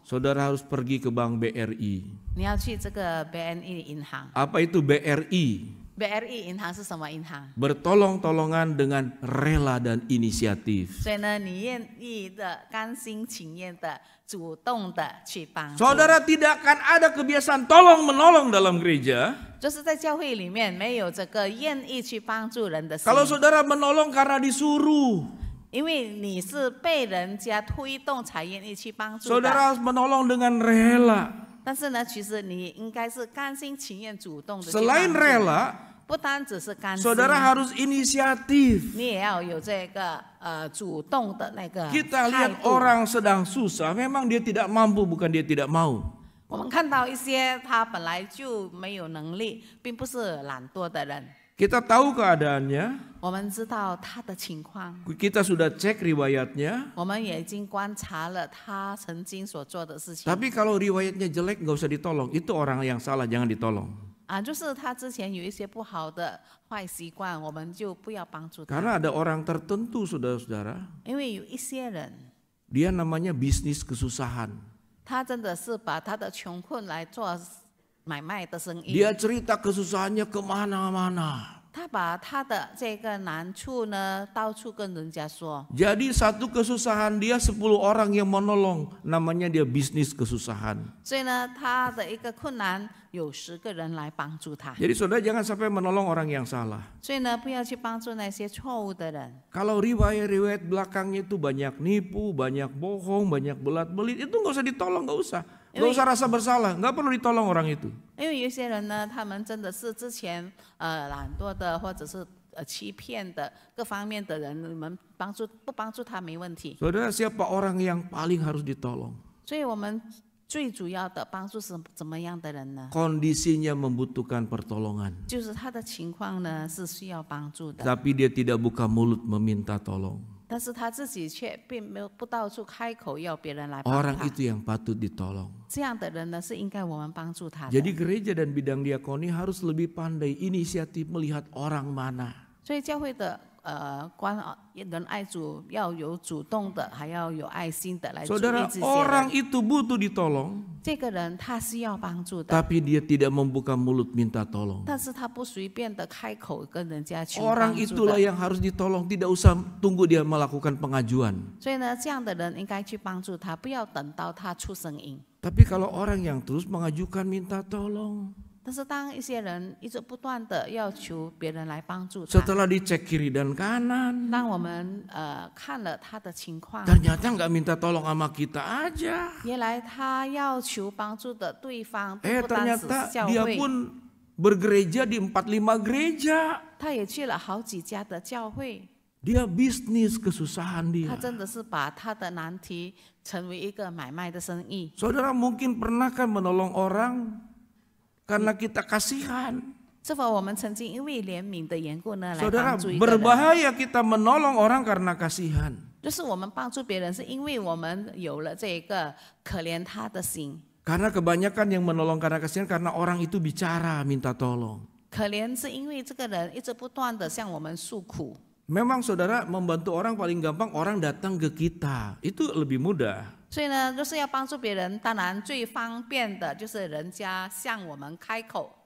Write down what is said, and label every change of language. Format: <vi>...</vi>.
<id>saudara harus pergi ke Bank BRI.</id> <zh>你要去这个 BNI 银行。</zh> <id>Apa itu BRI?</id> <zh>BRI 银行是什么银行？</zh> <id>Bertolong-tolongan dengan rela dan inisiatif.</id> <zh>所以呢，你愿意的、甘心情愿的、主动的去帮助。</zh> <id>Saudara tidak akan ada kebiasaan tolong-menolong dalam gereja</id> <zh>就是在教会里面没有这个愿意去帮助人的心。</zh> <id>Kalau saudara menolong karena disuruh,</id> <zh>因为你是被人家推动才愿意去帮助的。</zh> <id>saudara menolong dengan rela.</id> <zh>但是呢，其实你应该是甘心情愿、主动的去</zh> <id>Selain</id> <zh>帮助。</zh> <id>rela,</id> <zh>不单只是甘心，</zh> <id>saudara harus inisiatif.</id> <zh>你也要有这个主动的那个</zh> <id>Kita</id> <zh>态</zh> <id>lihat</id> <zh>度。</zh> <id>orang sedang susah, memang dia tidak mampu, bukan dia tidak mau.</id> <zh>我们看到一些他本来就没有能力，并不是懒惰的人。</zh> <id>Kita tahu keadaannya,</id> <zh>我们知道他的情况，</zh> <id>kita sudah cek riwayatnya.</id> <zh>我们也已经观察了他曾经所做的事情。</zh> <id>Tapi kalau riwayatnya jelek nggak usah ditolong, itu orang yang salah, jangan ditolong.</id> <zh>就是他之前有一些不好的坏习惯，我们就不要帮助他。</zh> <id>Karena ada orang tertentu, saudara-saudara,</id> <zh>因为有一些人，</zh> <id>dia namanya bisnis kesusahan.</id> <zh>他真的是把他的穷困来做买卖的生意。</zh> <id>Dia cerita kesusahannya kemana-mana.</id> <zh>他把他的这个难处呢，到处跟人家说。</zh> <id>Jadi satu kesusahan dia 10 orang yang menolong, namanya dia bisnis kesusahan.</id> <zh>所以呢，他的一个困难有10个人来帮助他。</zh> <id>Jadi saudara jangan sampai menolong orang yang salah.</id> <zh>所以呢，不要去帮助那些错误的人。</zh> <id>Kalau riwayat-riwayat belakangnya itu banyak nipu, banyak bohong, banyak belat-belit, itu nggak usah ditolong, nggak usah. Nggak usah rasa bersalah, nggak perlu ditolong orang itu.</id> <zh>因为有些人呢，他们真的是之前懒惰的，或者是欺骗的各方面的人，你们不帮助他没问题。</zh> <id>Saudara, siapa orang yang paling harus ditolong?</id> <zh>所以我们最主要的帮助是怎么样的人呢？</zh> <id>Kondisinya membutuhkan pertolongan.</id> <zh>就是他的情况呢是需要帮助的，</zh> <id>Tapi dia tidak buka mulut meminta tolong.</id> <zh>但是他自己却并没有不到处开口要别人来帮</zh> <id>Orang</id> <zh>他。</zh> <id>itu yang patut ditolong.</id> <zh>这样的人呢是应该我们帮助他的。</zh> <id>Jadi gereja dan bidang diakoni harus lebih pandai inisiatif melihat orang mana.</id> <zh>所以教会的人爱主要有主动的，还要有爱心的来注意</zh> <id>Saudara,</id> <zh>这些</zh> <id>orang</id> <zh>人。</zh> <id>itu butuh ditolong,</id> <zh>这个人他是要帮助的，</zh> <id>tapi dia tidak membuka mulut minta tolong.</id> <zh>但是他不随便的开口跟人家求</zh> <id>Orang</id> <zh>帮助</zh> <id>itulah</id> <zh>的。</zh> <id>yang harus ditolong, tidak usah tunggu dia melakukan pengajuan.</id> <zh>所以呢，这样的人应该去帮助他，不要等到他出声音。</zh> <id>Tapi kalau orang yang terus mengajukan minta tolong,</id> <zh>但是当一些人一直不断的要求别人来帮助他，</zh> <id>setelah dicek kiri dan kanan,</id> <zh>当我们看了他的情况，</zh> <id>ternyata nggak minta tolong sama kita aja.</id> <zh>原来他要求帮助的对方并不单只</zh> <id>Ternyata</id> <zh>是教</zh> <id>dia</id> <zh>会，</zh> <id>pun bergereja di 4-5 gereja.</id> <zh>他也去了好几家的教会。</zh> <id>Dia bisnis kesusahan</id> <zh>他</zh> <id>dia.</id> <zh>真的是把他的难题成为一个买卖的生意。</zh> <id>Saudara mungkin pernah kan menolong orang karena kita kasihan.</id> <zh>是否我们曾经因为怜悯的缘故呢，来</zh> <id>Saudara,</id> <zh>帮助一个人？</zh> <id>berbahaya kita menolong orang karena kasihan.</id> <zh>就是我们帮助别人，是因为我们有了这个可怜他的心。</zh> <id>Karena kebanyakan yang menolong karena kasihan karena orang itu bicara minta tolong.</id> <zh>可怜是因为这个人一直不断的向我们诉苦。</zh> <id>Memang saudara membantu orang paling gampang orang datang ke kita. Itu lebih mudah.</id> <zh>所以呢，就是要帮助别人，当然最方便的就是人家向我们开口。</zh>